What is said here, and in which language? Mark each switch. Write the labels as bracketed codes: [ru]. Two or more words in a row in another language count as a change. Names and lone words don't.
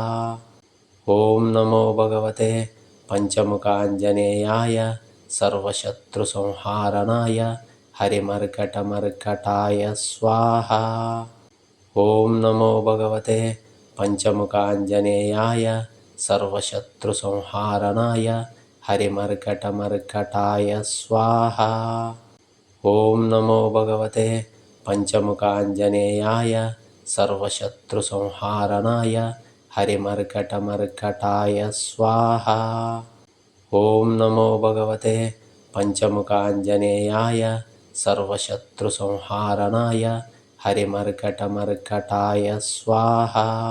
[sa] ఓం నమో భగవతే పంచముఖ ఆంజనేయాయ సర్వశత్రు సంహారణాయ హరిమర్కటమర్కటాయ స్వాహ. ఓం నమో భగవతే పంచముఖ ఆంజనేయాయ సర్వశత్రు సంహారణాయ హరిమర్కటమర్కటాయ స్వాహ. ಓಂ ನಮೋ ಭಗವತೆ ಪಂಚಮುಖಾಂಜನೇಯಾಯ ಸರ್ವಶತ್ರುಸಂಹಾರಣಾಯ ಹರಿಮರ್ಕಟಮರ್ಕಟಾಯ ಸ್ವಾಹಾ. ಓಂ ನಮೋ ಭಗವತೆ ಪಂಚಮುಖಾಂಜನೇಯಾಯ ಸರ್ವಶತ್ರುಸಂಹಾರಣಾಯ ಹರಿಮರ್ಕಟಮರ್ಕಟಾಯ ಸ್ವಾಹಾ.